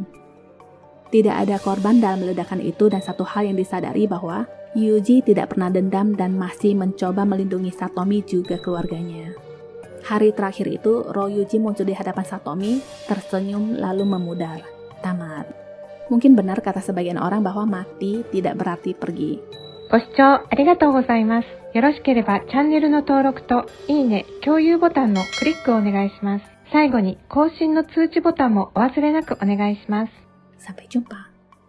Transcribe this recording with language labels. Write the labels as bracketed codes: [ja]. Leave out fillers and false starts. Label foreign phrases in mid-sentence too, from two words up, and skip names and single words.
[id] Tidak ada korban dalam ledakan itu dan satu hal yang disadari bahwa Yuji tidak pernah dendam dan masih mencoba melindungi Satomi juga keluarganya. Hari terakhir itu, roh Yuji muncul di hadapan Satomi, tersenyum lalu memudar. Tamat. Mungkin benar kata sebagian orang bahwa mati tidak berarti pergi. [ja] ご視聴ありがとうございます。よろしければチャンネルの登録といいね、共有ボタンのクリックをお願いします。最後に更新の通知ボタンもお忘れなくお願いします。 [id] Sampai jumpa.